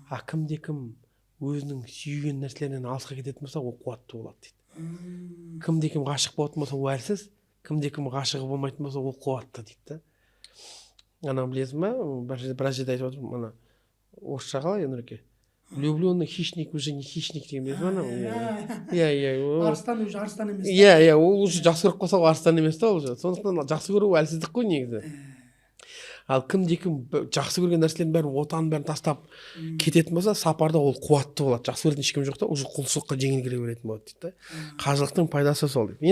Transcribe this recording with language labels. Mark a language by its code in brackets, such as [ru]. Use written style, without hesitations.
[kk] Кімде-кім өзінің сүйген нәрселерінен алысқа кететін болса, ол қуатты болады дейді. Кімде-кім ғашық болатын болса, ол әлсіз, кімде-кім ғашығы болмайтын болса, ол қуатты дейді. Ана білесің ба, біраз жерде айтып отырмын, ана орысша қалай Нұреке? [ru] Влюбленный хищник уже не хищник [kk] деген білесің ба? Арыстан уже арыстан емес. Ол уже жақсы көріп қалса, ол арыстан емес та ол уже. Сондықтан жақсы көру әлсіздік қой негізі. Ал кімде-кім жақсы көрген нәрселердің бәрін, отанын бәрін тастап кететін болса, сапарда ол қуатты болады. Жақсы көретін ешкім жоқ та, уже құлшылыққа жеңіл кіре беретін болады дейді. Қажылықтың пайдасы сол дейді.